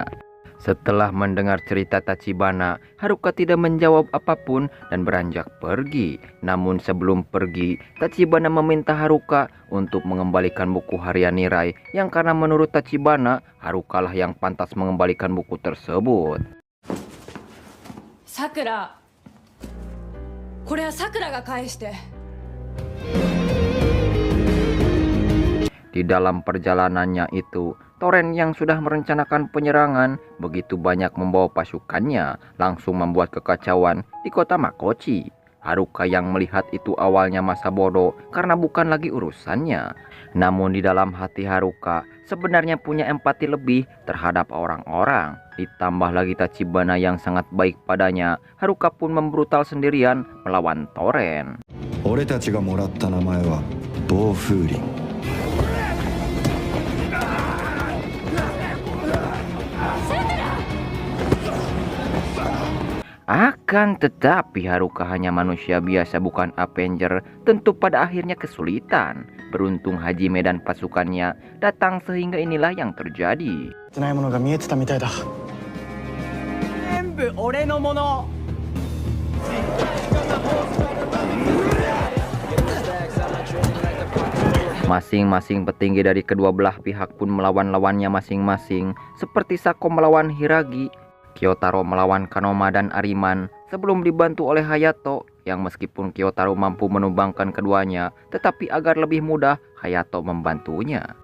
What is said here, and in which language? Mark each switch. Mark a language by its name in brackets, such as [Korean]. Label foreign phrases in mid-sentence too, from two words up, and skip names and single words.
[Indonesian] Setelah mendengar cerita Tachibana, Haruka tidak menjawab apapun dan beranjak pergi. Namun sebelum pergi, Tachibana meminta Haruka untuk mengembalikan buku harian Nirai, yang karena menurut Tachibana, Haruka lah yang pantas mengembalikan buku tersebut. [Japanese] Sakura, これはSakuraが返して。 [Indonesian] Di dalam perjalanannya itu, Toren yang sudah merencanakan penyerangan begitu banyak membawa pasukannya, langsung membuat kekacauan di kota Makochi. Haruka yang melihat itu awalnya masa bodoh karena bukan lagi urusannya. Namun di dalam hati Haruka sebenarnya punya empati lebih terhadap orang-orang. Ditambah lagi Tachibana yang sangat baik padanya, Haruka pun membrutal sendirian melawan Toren. [Japanese] 俺たちがもらった名前は暴風林 [Indonesian] Akan tetapi Haruka hanya manusia biasa bukan Avenger, tentu pada akhirnya kesulitan. Beruntung Hajime dan pasukannya datang sehingga inilah yang terjadi. [Japanese] ないものが見えてたみたいだ。全部俺のもの。 [Indonesian] Masing-masing petinggi dari kedua belah pihak pun melawan lawannya masing-masing, seperti Sako melawan Hiragi, Kyotaro melawan Kanoma dan Ariman, sebelum dibantu oleh Hayato, yang meskipun Kyotaro mampu menumbangkan keduanya, tetapi agar lebih mudah, Hayato membantunya.